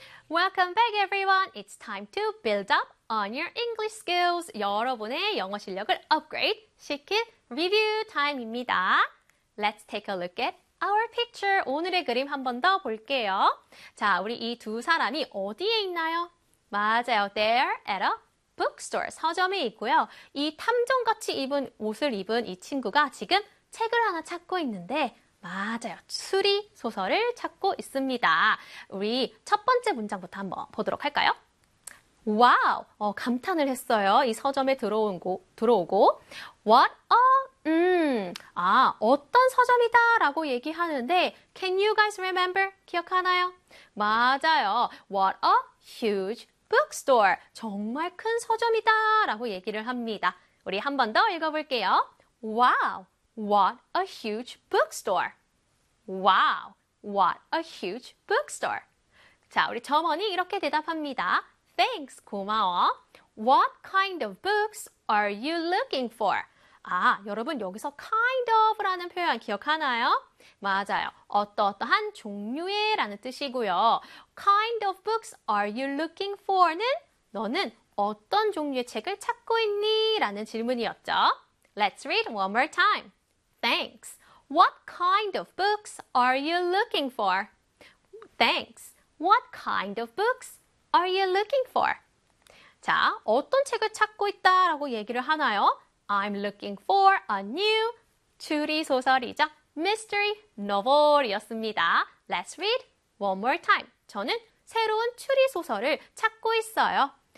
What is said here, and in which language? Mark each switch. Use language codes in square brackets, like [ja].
[en] Welcome back, everyone. It's time to build up on your English skills. [ko] 여러분의 영어 실력을 업그레이드 시킬 리뷰 타임입니다. [en] Let's take a look at our picture. [ko] 오늘의 그림 한 번 더 볼게요. 자, 우리 이 두 사람이 어디에 있나요? 맞아요. [en] They're at a bookstore. [ko] 서점에 있고요. 이 탐정같이 입은 옷을 입은 이 친구가 지금 책을 하나 찾고 있는데 맞아요. 추리 소설을 찾고 있습니다. 우리 첫 번째 문장부터 한번 보도록 할까요? 와우! 감탄을 했어요. 이 서점에 들어오고 [en] What a [ko] 어떤 서점이다 라고 얘기하는데 [en] Can you guys remember? [ko] 기억하나요? 맞아요. [en] What a huge bookstore. [ko] 정말 큰 서점이다 라고 얘기를 합니다. 우리 한 번 더 읽어볼게요. 와우! [en] What a huge bookstore. Wow, what a huge bookstore. [ko] 자, 우리 점원이 이렇게 대답합니다. [en] Thanks, [ko] 고마워. [en] What kind of books are you looking for? [ko] 아, 여러분 여기서 kind of라는 표현 기억하나요? 맞아요. 어떠어떠한 종류의 라는 뜻이고요. [en] Kind of books are you looking for [ko] 는 너는 어떤 종류의 책을 찾고 있니? 라는 질문이었죠. [en] Let's read one more time. Thanks. What kind of books are you looking for? Thanks. What kind of books are you looking for? [ko] 자, 어떤 책을 찾고 있다라고 얘기를 하나요? [en] I'm looking for a new [ko] 추리 소설이죠. [en] Mystery novel이었습니다. Let's read one more time. [ko] 저는 새로운 추리 소설을 찾고 있어요.